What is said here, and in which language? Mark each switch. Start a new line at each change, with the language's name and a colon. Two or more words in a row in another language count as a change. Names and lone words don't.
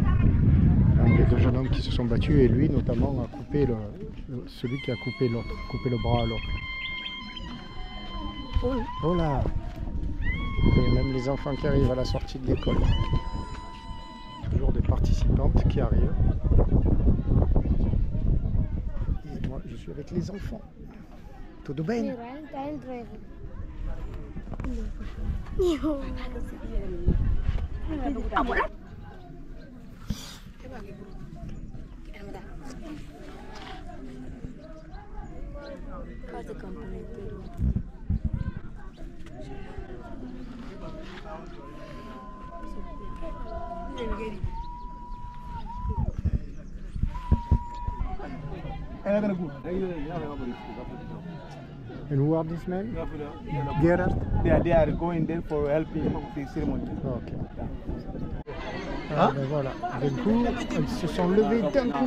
French: Un des deux jeunes hommes qui se sont battus et lui notamment a coupé celui qui a coupé l'autre, coupé le bras à l'autre. Oh là! Et même les enfants qui arrivent à la sortie de l'école. Toujours des participantes qui arrivent. Et moi je suis avec les enfants.
Portuguese: Tudo bem?
English: And who are these men? Gerhard? They are going there for helping the ceremony.
French: Ok. Ah, voilà. D'un coup, elles se sont levées d'un coup.